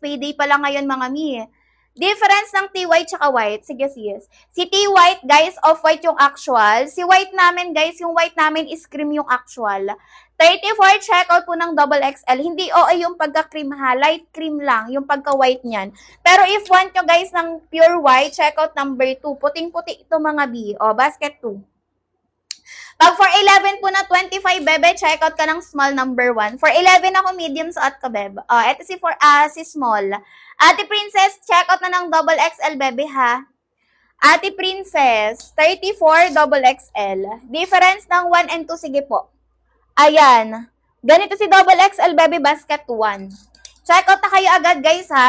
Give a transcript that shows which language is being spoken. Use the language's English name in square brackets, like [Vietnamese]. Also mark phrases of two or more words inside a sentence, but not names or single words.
[Filipino] Payday pa lang ngayon, mga mi. Difference ng T-white tsaka white. Sige, sis. Si T-white, guys, off-white yung actual. Si white namin, guys, yung white namin [English] is cream [Filipino] yung actual. 34, [English] check out [Filipino] po ng [English] double XL. [Filipino] Hindi yung pagka-cream ha. Light cream lang, yung pagka-white niyan. Pero if want nyo, guys, ng [English] pure white, check out number 2. [Filipino] Puting-puti ito, mga B. Basket 2. Pag for 11 po na 25, bebe, [English] check out [Filipino] ka ng small number 1. For 11 ako medium suot ko, bebe. Ito si small. Ate Princess, [English] check out [Filipino] na ng [English] double XL, [Filipino] bebe, ha? Ate Princess, 34 [English] double XL. [Filipino] Difference ng 1 and 2, sige po. Ayan. Ganito si [English] double XL, [Filipino] baby, basket 1. [English] Check out [Filipino] na kayo agad, guys, ha.